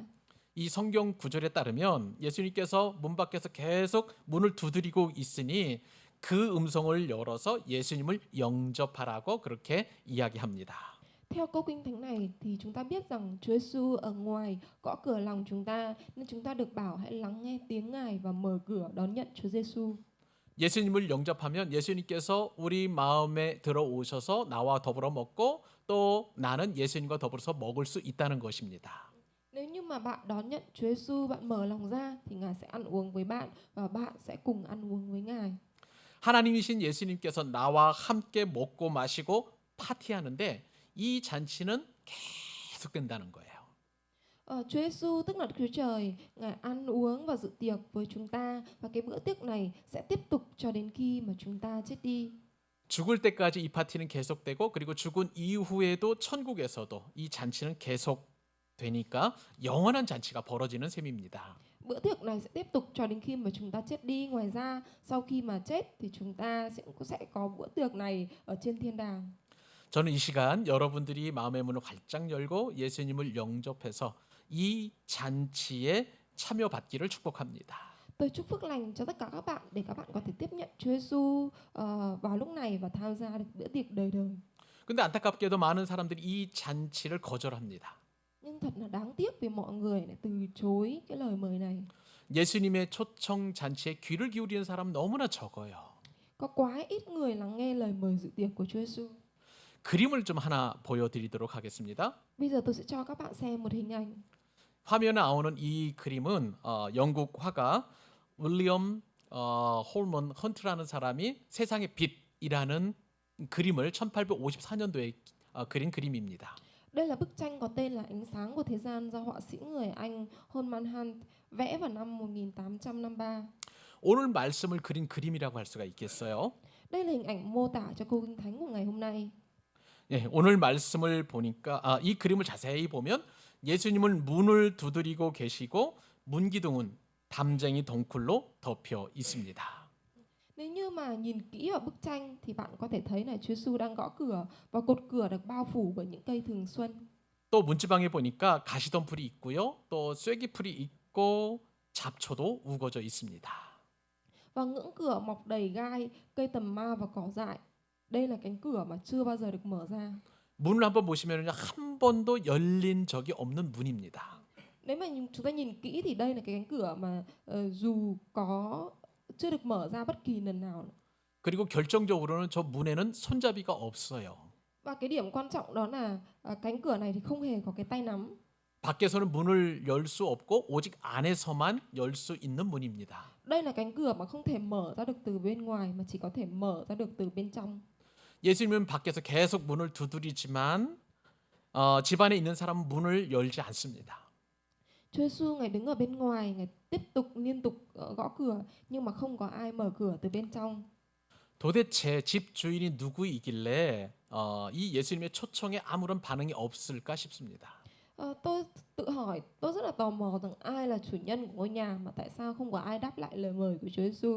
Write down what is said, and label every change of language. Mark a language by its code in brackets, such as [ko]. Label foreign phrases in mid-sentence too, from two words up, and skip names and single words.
[ko] 이 성경 구절에 따르면 예수님께서 문 밖에서 계속 문을 두드리고 있으니 그 음성을 열어서 예수님을 영접하라고 그렇게 이야기합니다. [vi] Theo câu kinh thánh này thì chúng ta biết rằng Chúa Giêsu ở ngoài gõ cửa lòng chúng ta nên chúng ta được bảo hãy lắng nghe tiếng Ngài và mở cửa đón nhận Chúa Giêsu. [ko] 예수님을 영접하면 예수님께서 우리 마음에 들어오셔서 나와 더불어 먹고 또 나는 예수님과 더불어서 먹을 수 있다는 것입니다. [vi] Nếu như mà bạn đón nhận Chúa Giêsu, bạn mở lòng ra thì Ngài sẽ ăn uống với bạn và bạn sẽ cùng ăn uống với Ngài. [ko] 하나님이신 예수님께서 나와 함께 먹고 마시고 파티하는데 이 잔치는 계속된다는 거예요. [vi] Chúa Giêsu tức là Đức Chúa Trời, Ngài ăn uống và dự tiệc với chúng ta và cái bữa tiệc này sẽ tiếp tục cho đến khi mà chúng ta chết đi. [ko] 죽을 때까지 이 파티는 계속되고 그리고 죽은 이후에도 천국에서도 이 잔치는 계속되니까 영원한 잔치가 벌어지는 셈입니다. [vi] Bữa tiệc này sẽ tiếp tục cho đến khi mà chúng ta chết đi. Ngoài ra, sau khi mà chết thì chúng ta sẽ có bữa tiệc này ở trên thiên đàng. [ko] 저는 이 시간 여러분들이 마음의 문을 활짝 열고 예수님을 영접해서 이 잔치에 참여받기를 축복합니다. [vi] Tôi chúc phước lành cho tất cả các bạn để các bạn có thể tiếp nhận Chúa Giêsu vào lúc này và tham gia được bữa tiệc đời đời. [ko] 근데 안타깝게도 많은 사람들이 이 잔치를 거절합니다. [vi] Nhưng thật là đáng tiếc vì mọi người lại từ chối cái lời mời này. [ko] 예수님의 초청 잔치에 귀를 기울이는 사람 너무나 적어요. [vi] Có quá ít người lắng nghe lời mời dự tiệc của Chúa Giêsu. [ko] 그림을 좀 하나 보여드리도록 하겠습니다. [vi] Bây giờ tôi sẽ cho các bạn xem một hình ảnh. [ko] 화면에 나오는 이 그림은 영국 화가 윌리엄 홀먼 헌트라는 사람이 세상의 빛이라는 그림을 1854년도에 그린 그림입니다. [vi] Đây là bức tranh có tên là Ánh sáng của thế gian do họa sĩ người Anh Holman Hunt vẽ vào năm 1853. [ko] 오늘 말씀을 그린 그림이라고 할 수가 있겠어요. [vi] Đây là hình ảnh mô tả cho câu kinh thánh của ngày hôm nay. [ko] 예, 오늘 말씀을 보니까 이 그림을 자세히 보면 예수님은 문을 두드리고 계시고 문기둥은 담쟁이 덩쿨로 덮여 있습니다. [vi] Nếu như mà nhìn kỹ vào bức tranh thì bạn có thể thấy là Chúa Giêsu đang gõ cửa và cột cửa được bao phủ bởi những cây thường xuân. [ko] 또 문지방에 보니까 가시덤불이 있고요. 또 쐐기풀이 있고 잡초도 우거져 있습니다. [vi] Và ngưỡng cửa mọc đầy gai, cây tầm ma và cỏ dại. Đây là cánh cửa mà chưa bao giờ được mở ra. [ko] 문을 한번 보시면요, 한 번도 열린 적이 없는 문입니다. [vi] Nếu mà chúng ta nhìn kỹ thì đây là cái cánh cửa mà dù có chưa được mở ra bất kỳ lần nào. [ko] 그리고 결정적으로는 저 문에는 손잡이가 없어요. [vi] Và cái điểm quan trọng đó là cánh cửa này thì không hề có cái tay nắm. [ko] 밖에서는 문을 열 수 없고 오직 안에서만 열 수 있는 문입니다. [vi] Đây là cánh cửa mà không thể mở ra được từ bên ngoài mà chỉ có thể mở ra được từ bên trong. [ko] 예수님은 밖에서 계속 문을 두드리지만 집 안에 있는 사람은 문을 열지 않습니다. [vi] Chúa Giêsu ngài đứng ở bên ngoài, ngài tiếp tục liên tục gõ cửa nhưng mà không có ai mở cửa từ bên trong. [ko] 도대체 집 주인이 누구이길래 이 예수님의 초청에 아무런 반응이 없을까 싶습니다. [vi] Tôi tự hỏi, tôi rất là tò mò rằng ai là chủ nhân của ngôi nhà mà tại sao không có ai đáp lại lời mời của Chúa Giêsu.